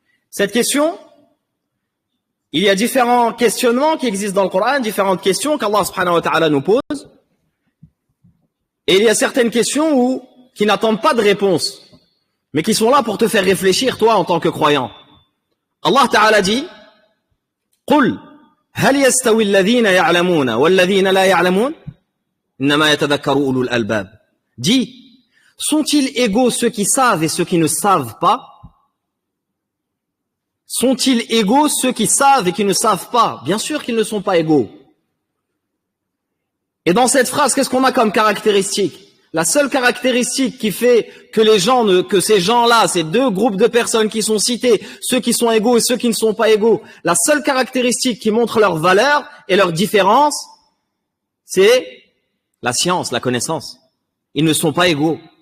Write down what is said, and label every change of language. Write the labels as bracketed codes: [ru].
[fr] Cette question, il y a différents questionnements qui existent dans le Coran, différentes questions qu'Allah subhanahu wa ta'ala nous pose. Et il y a certaines questions qui n'attendent pas de réponse, mais qui sont là pour te faire réfléchir, toi, en tant que croyant. Allah ta'ala dit, [ar] قُلْ هَلْ يَسْتَوِي الَّذِينَ يَعْلَمُونَ وَالَّذِينَ لَا يَعْلَمُونَ إِنَّمَا يَتَذَكَّرُ أُولُو الْأَلْبَابِ. [fr] Dis, sont-ils égaux ceux qui savent et ceux qui ne savent pas? Sont-ils égaux ceux qui savent et qui ne savent pas? Bien sûr qu'ils ne sont pas égaux. Et dans cette phrase, qu'est-ce qu'on a comme caractéristique? La seule caractéristique qui fait que ces gens-là, ces deux groupes de personnes qui sont cités, ceux qui sont égaux et ceux qui ne sont pas égaux, la seule caractéristique qui montre leur valeur et leur différence, c'est la science, la connaissance. Ils ne sont pas égaux.